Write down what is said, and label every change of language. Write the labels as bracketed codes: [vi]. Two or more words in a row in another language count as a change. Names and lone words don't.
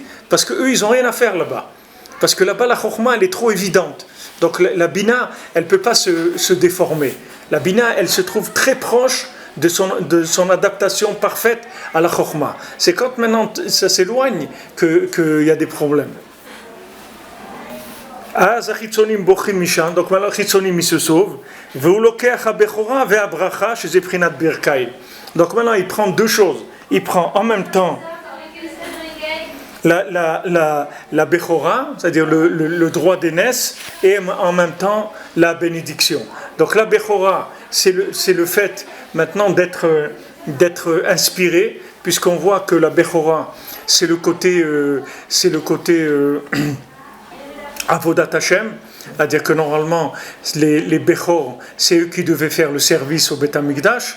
[fr] Parce qu'eux, ils n'ont rien à faire là-bas. Parce que là-bas, la chokhma, elle est trop évidente. Donc la bina, elle ne peut pas se déformer. La bina, elle se trouve très proche de son adaptation parfaite à la chokhma. C'est quand maintenant ça s'éloigne qu'il y a des problèmes. [he] אז החיצונים בוכים משם, [fr] donc maintenant החיצונים ils se sauvent, [he] והוא לוקח הבכורה והברכה שזה בחינת ברכיים. [fr] Donc maintenant il prend deux choses, il prend en même temps la bechora, c'est-à-dire le droit d'aînesse, et en même temps la bénédiction. Donc la bechora, c'est le fait maintenant d'être inspiré, puisqu'on voit que la bechora, c'est le côté [he] עבודת השם, [fr] c'est-à-dire que normalement les Bechor, c'est eux qui devaient faire le service au [he] בית המקדש.